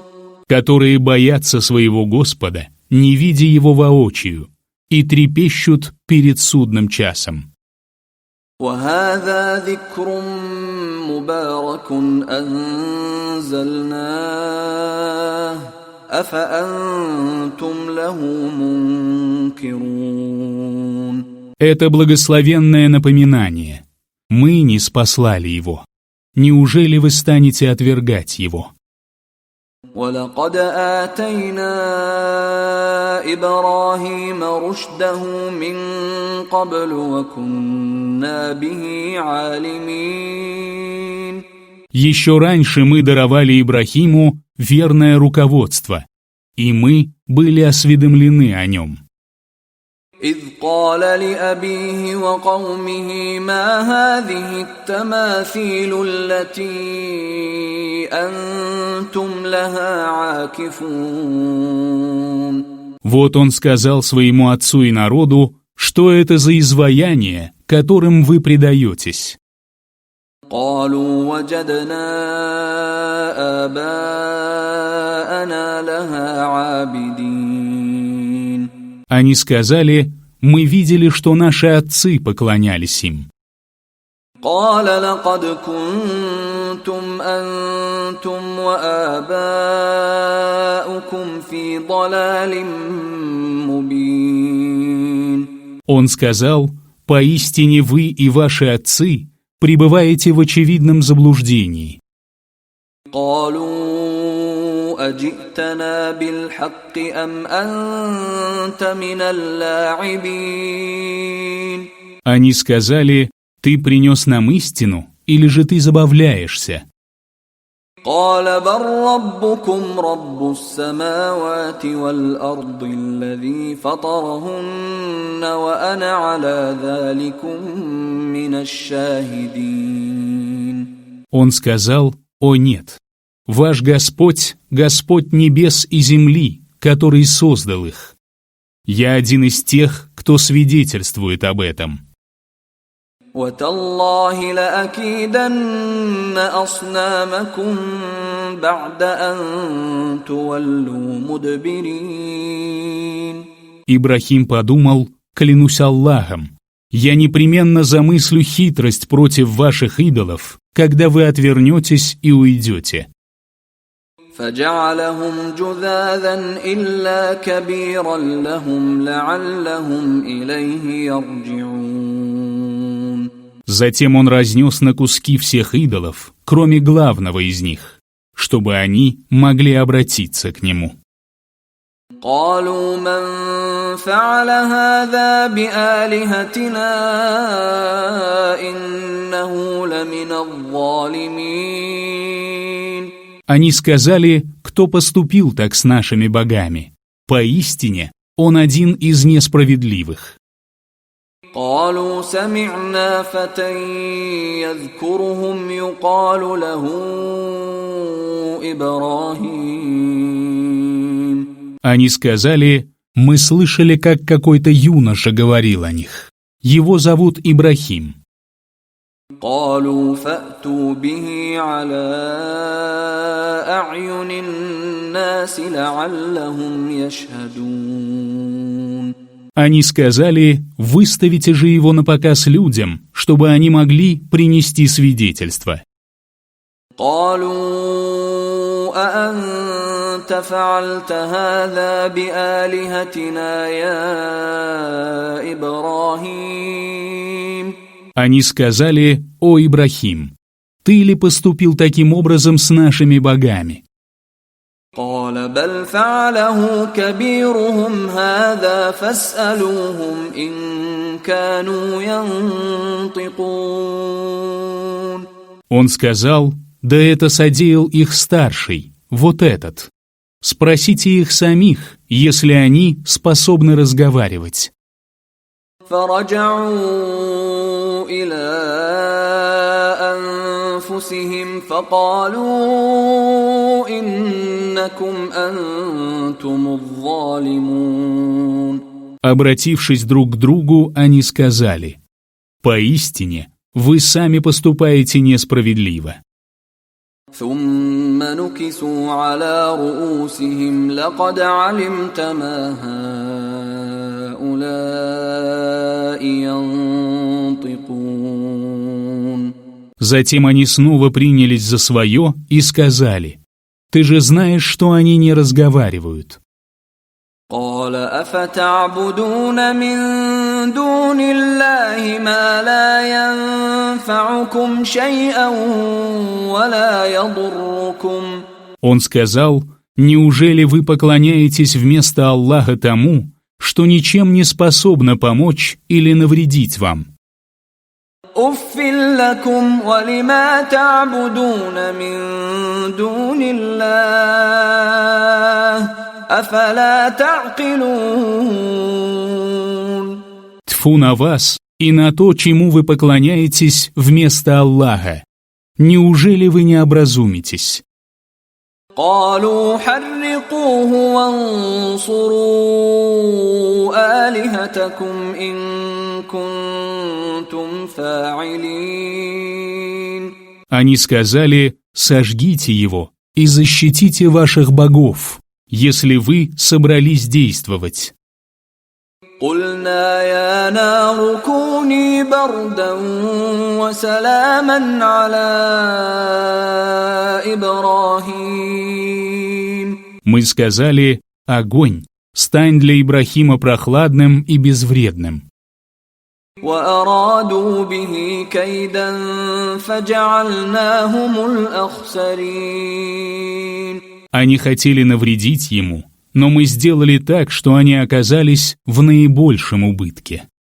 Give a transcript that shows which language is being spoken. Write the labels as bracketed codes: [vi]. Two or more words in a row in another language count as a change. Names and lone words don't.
[ru] которые боятся своего Господа, не видя Его воочию, и трепещут перед судным часом. [ar] وهذا ذكر مبارك أنزلناه أفأنتم له منكرون. [ru] Это благословенное напоминание. Мы не спаслали его. Неужели вы станете отвергать его? [ar] وَلَقَدْ آتَيْنَا إِبْرَاهِيمَ رُشْدَهُ مِنْ قَبْلُ وَكُنَّا بِهِ عَالِمِينَ. [ru] Еще раньше мы даровали Ибрахиму верное руководство, и мы были осведомлены о нем. [ar] إِذْ قَالَ لِأَبِيهِ وَقَوْمِهِ مَا هَذِهِ التَّمَاثِيلُ الَّتِي أَنْتُمْ لَهَا عَاكِفُونَ. [ru] Вот он сказал своему отцу и народу, что это за изваяние, которым вы предаетесь. [ar] قالوا وجدنا آباءنا لها عابدين. [ru] Они сказали, мы видели, что наши отцы поклонялись им. [ar] قال لقد كنتم أنتم وآباؤكم في ضلال مبين. [ru] Он сказал, поистине вы и ваши отцы пребываете в очевидном заблуждении. [ar] قالوا أجئتنا بالحق أم أنت من اللاعبين. [ru] Они сказали, ты принес нам истину, или же ты забавляешься? [ar] قال بل ربكم رب السماوات والأرض الذي فطرهن وأنا على ذلكم من الشاهدين. [ru] Он сказал, о нет, ваш Господь, Господь небес и земли, который создал их. Я один из тех, кто свидетельствует об этом. [ar] وتالله لأكيدن أصنامكم بعد أن تولوا مدبرين. [ru] Ибрахим подумал, клянусь Аллахом, я непременно замыслю хитрость против ваших идолов, когда вы отвернетесь и уйдете. [ar] فجعلهم جذاذا إلا كبيرا لهم لعلهم إليه يرجعون. [ru] Затем он разнес на куски всех идолов, кроме главного из них, чтобы они могли обратиться к нему. [ar] قالوا من فعل هذا بآلهتنا إنه لمن الظالمين. [ru] Они сказали, кто поступил так с нашими богами. Поистине, он один из несправедливых. [ar] قالوا سمعنا فتى يذكرهم يقال له إبراهيم. [ru] Они сказали, мы слышали, как какой-то юноша говорил о них. Его зовут Ибрахим. [ar] قالوا فأتوا به على أعين الناس لعلهم يشهدون. [ru] Они сказали, выставите же его на показ людям, чтобы они могли принести свидетельство. [ar] قالوا أأنت فعلت هذا بآلهتنا يا إبراهيم. [ru] Они сказали, о Ибрахим, ты ли поступил таким образом с нашими богами? [ar] قال بل فعله كبيرهم هذا فاسألوهم إن كانوا ينطقون. [ru] Он сказал, да это содеял их старший, вот этот. Спросите их самих, если они способны разговаривать. [ar] فرجعوا إلى أنفسهم فقالوا إنكم أنتم الظالمون. [ru] Обратившись друг к другу, они сказали: «Поистине, вы сами поступаете несправедливо». [ar] ثم نكسوا على رؤوسهم لقد علمت ما هؤلاء ينطقون. [ru] Затем они снова принялись за свое и сказали: «Ты же знаешь, что они не разговаривают». [ar] قال أفتعبدون من دون الله ما لا ينفعكم شيئا ولا يضركم. [ru] Он сказал: «Неужели вы поклоняетесь вместо Аллаха тому, что ничем не способно помочь или навредить вам?» [ar] أُفٍّ لكم ولما تعبدون من دون الله أفلا تعقلون. [ru] Тьфу на вас и на то, чему вы поклоняетесь вместо Аллаха. Неужели вы не образумитесь? [ar] قالوا حرقوه وانصروا آلهتكم إن كنتم فاعلين. [ru] Они сказали: «Сожгите его и защитите ваших богов, если вы собрались действовать». [ar] قلنا يا نار كوني بردا وسلاما على إبراهيم. [ru] Мы сказали: «Огонь, стань для Ибрахима прохладным и безвредным». [ar] وأرادوا به كيدا فجعلناهم الأخسرين. [ru] Они хотели навредить ему, но мы сделали так, что они оказались в наибольшем убытке.